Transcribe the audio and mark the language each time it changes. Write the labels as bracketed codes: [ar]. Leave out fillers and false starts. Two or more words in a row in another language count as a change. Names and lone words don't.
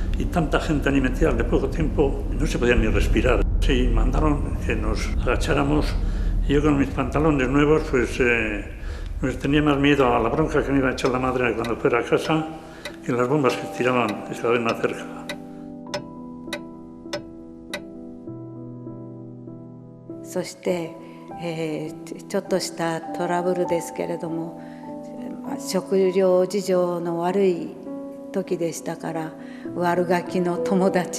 [es] Y tanta gente allí metida de poco tiempo, no se podía ni respirar. Sí, mandaron que nos agacháramos. Y yo con mis pantalones nuevos, pues tenía más miedo a la bronca que me iba a echar la madre cuando fuera a casa que las bombas que tiraban cada vez más cerca. [ja] そして、ちょっとしたトラブルですけれども、食料事情の悪い時でしたから、悪ガキの友達